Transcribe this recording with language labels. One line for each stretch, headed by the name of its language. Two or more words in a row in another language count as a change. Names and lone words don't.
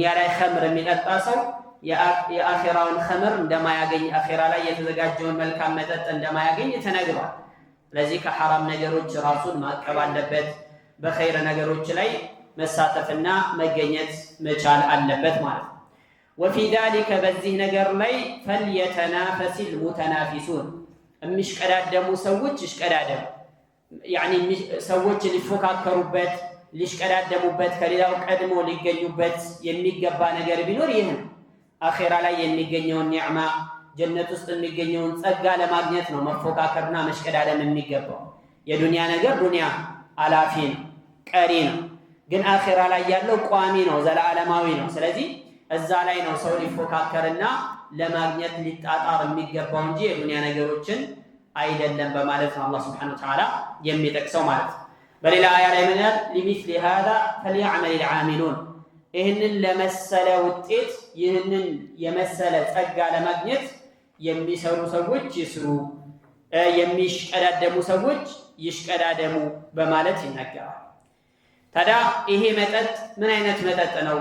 Amharic: ላይ ኸምር የሚጠጣ ሰው የአኺራውን ኸምር እንደማያገኝ አኺራ ላይ የተዘጋጀውን መልካም መጠጥ እንደማያገኝ ተነግሯል። ስለዚህ ከሐራም ነገሮች ራሱን ማቀብ አለበት። በኸይር ነገሮች ላይ መሳተፍና መገኘት መቻል አለበት ማለት ነው።
Arabic: وفي ذلك
Amharic: በዚህ ነገር ላይ
Arabic: فليتنافس المتنافسون
Amharic: የሚሽቀዳደሙ ሰዎች ይሽቀዳደሙ። ያኒ ሰዎች ሊፎካከሩበት ሊሽቀዳደሙበት ከሌላው ቀድሞ ሊገኙበት የሚገባ ነገር ቢኖር ይህ ነው። አኺራ ላይ የሚገኘውን ኒዕማ ጀነት ውስጥ የሚገኘውን ጸጋ ለማግኘት ነው መፎካከርና መሽቀዳደም የሚገባው። የዱንያ ነገር ዱንያ አላፊ ነው፣ ቀሪ ነው። ግን አኺራ ላይ ያለው ቋሚ ነው፣ ዘላለማዊ ነው። ስለዚህ እዛ ላይ ነው ሰው ሊፎካከርና ለማግኘት ሊጣጣር የሚገባው እንጂ የዱንያ ነገሮችን አይደለም በማለት ነው አላህ
Arabic: سبحانه وتعالى
Amharic: የሚጠቅሰው ማለት ነው። በሌላ አያ ላይ ምን ይላል?
Arabic: لمثل هذا فليعمل العاملون
Amharic: ይህንን ለመሰለ ውጤት ይህንን የመሰለ ጸጋ ለማግኘት የሚሰሩ ሰዎች ይስሩ፣ የሚሽቀዳደሙ ሰዎች ይሽቀዳደሙ በማለት ይናገራል። ታዲያ ይሄ መጠጥ ምን አይነት መጠጥ ነው?